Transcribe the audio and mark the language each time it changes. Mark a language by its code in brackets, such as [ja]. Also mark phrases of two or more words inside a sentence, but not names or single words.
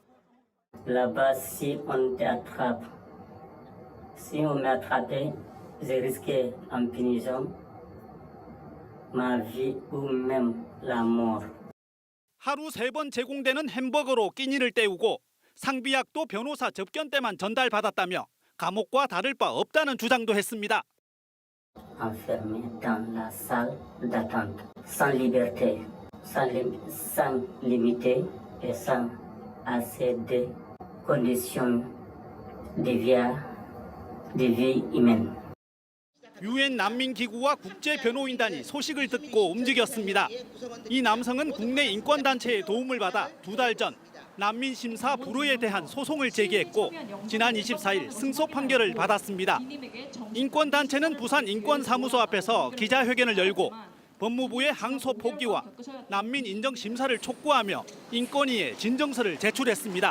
[ko] 하루 3번 제공되는 햄버거로 끼니를 때우고 상비약도 변호사 접견 때만 전달받았다며 감옥과 다를 바 없다는 주장도 했습니다. [fr] Enfermé dans la salle d'attente, sans liberté, sans limite et sans assez de conditions de vie humaine. [ko] 유엔 난민기구와 국제변호인단이 소식을 듣고 움직였습니다. 이 남성은 국내 인권단체의 도움을 받아 2달 전 난민 심사 불허에 대한 소송을 제기했고 지난 24일 승소 판결을 받았습니다. 인권단체는 부산 인권사무소 앞에서 기자회견을 열고 법무부의 항소 포기와 난민 인정 심사를 촉구하며 인권위에 진정서를 제출했습니다.